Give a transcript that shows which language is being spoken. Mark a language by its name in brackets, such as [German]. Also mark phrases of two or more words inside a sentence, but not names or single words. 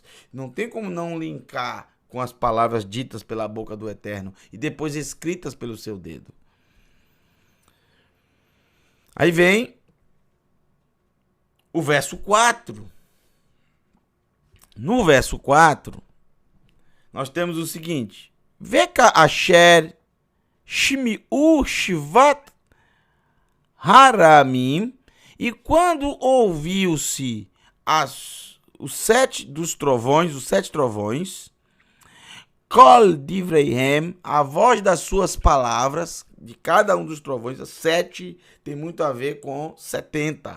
[Portuguese] Não tem como não linkar com as palavras ditas pela boca do Eterno e depois escritas pelo seu dedo. Aí vem o verso 4. No verso 4, nós temos o seguinte: [Hebrew] וכאשר שמעו שבעת הרעמים, [Portuguese] e quando ouviu-se os 7 dos trovões, os 7 trovões, [Hebrew] קול דבריהם, [Portuguese] a voz das suas palavras, de cada um dos trovões, 7 tem muito a ver com 70.